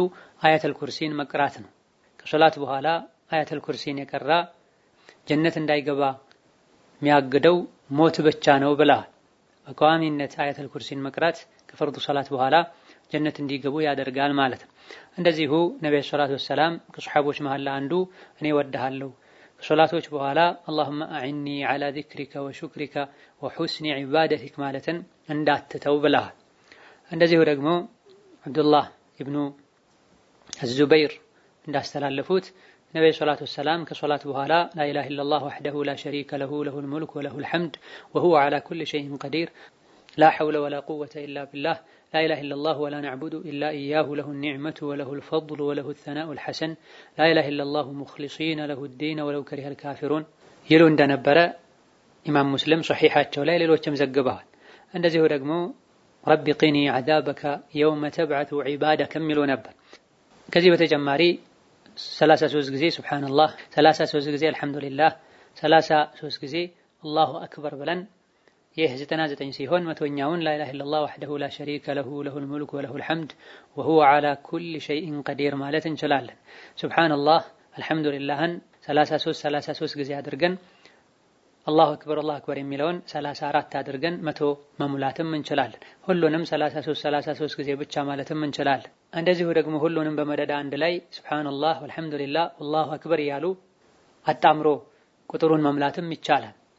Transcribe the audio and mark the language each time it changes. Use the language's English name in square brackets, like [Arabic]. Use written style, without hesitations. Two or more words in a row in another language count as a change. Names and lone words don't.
[Amharic] አያተል ኩርሲን መቅራት ነው። ከሶላት በኋላ አያተል ኩርሲን የቀራ ጀነት እንዳይገባ የሚያግደው ሞት ብቻ ነው ብለዋል። በቋሚነት አያተል ኩርሲን መቅራት ከፈርዱ ሶላት በኋላ ጀነት እንዲገቡ ያደርጋል ማለት ነው። እንደዚሁ ነብዩ [Arabic] صلى الله عليه وسلم [Amharic] ከሱሐቦች መሃል አንዱ እኔ ወድሃለሁ ከሶላቶች በኋላ [Arabic] اللهم اعني على ذكرك وشكرك وحسن عبادتك [Amharic] ማለትን እንዳትተው ብለዋል። እንደዚሁ ደግሞ አብዱላህ ኢብኑ አልዙበይር እንዳስተላለፉት ነብዩ [Arabic] صلى الله عليه وسلم [Amharic] ከሶላት በኋላ [Arabic] لا اله الا الله وحده لا شريك له له الملك وله الحمد وهو على كل شيء قدير لا حول ولا قوة إلا بالله لا إله إلا الله ولا نعبد إلا إياه له النعمة وله الفضل وله الثناء الحسن لا إله إلا الله مخلصين له الدين ولو كره الكافرون يلو [Amharic] እንደነበረ ኢማም ሙስሊም ሶሒሐቸው ላይ ሌሎችም ዘግበዋል። እንደዚሁ ደግሞ [Arabic] رب قني عذابك يوم تبعث عبادك [Amharic] የሚሉ ነበር። ከዚህ በተጨማሪ 33 ጊዜ ሱብሃንአላህ 33 ጊዜ አልহামዱሊላህ 33 ጊዜ [Arabic] الله أكبر [Amharic] ብለን ይህ 99 ሲሆን መቶኛውን [Arabic] لا اله الا الله وحده لا شريك له له الملك وله الحمد وهو على كل شيء قدير [Amharic] ማለት እንችላለን። ሱብሃንአላህ አልহামዱሊላህን 33 ጊዜ አድርገን [Arabic] الله أكبر [Amharic] የሚለውን 34 አድርገን 100 መሙላትም እንችላለን። ሁሉንም 33 ጊዜ ብቻ ማለትም እንችላለን። እንደዚሁ ደግሞ ሁሉንም በመደዳ አንድ ላይ [Arabic] سبحان الله والحمد لله والله أكبر [Amharic] ያሉ አጣምሮ ቁጥሩን መሙላትም ይቻላል።